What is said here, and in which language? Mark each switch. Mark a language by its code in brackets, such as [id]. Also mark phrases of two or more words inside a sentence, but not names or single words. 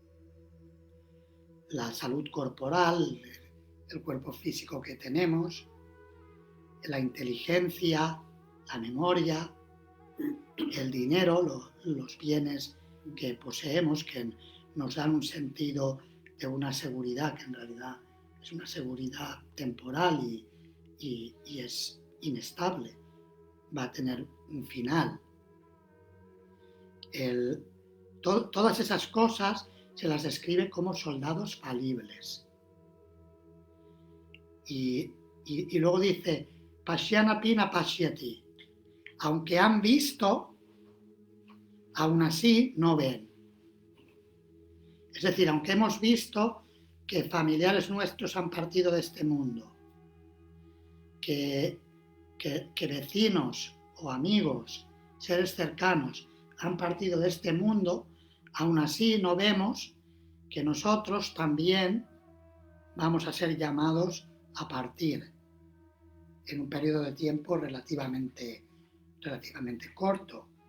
[es] la salud corporal, el cuerpo físico que tenemos, la inteligencia, la memoria, el dinero, los bienes que poseemos, que nos dan un sentido de una seguridad que en realidad es una seguridad temporal y es inestable, va a tener un final. Todas esas cosas se las describe como soldados falibles. Y luego dice, [sa] Pashyana pina pashyati. [es] Aunque han visto, aún así no ven. Es decir, aunque hemos visto que familiares nuestros han partido de este mundo, que vecinos o amigos, seres cercanos, han partido de este mundo, aún así no vemos que nosotros también vamos a ser llamados a partir en un periodo de tiempo relativamente corto.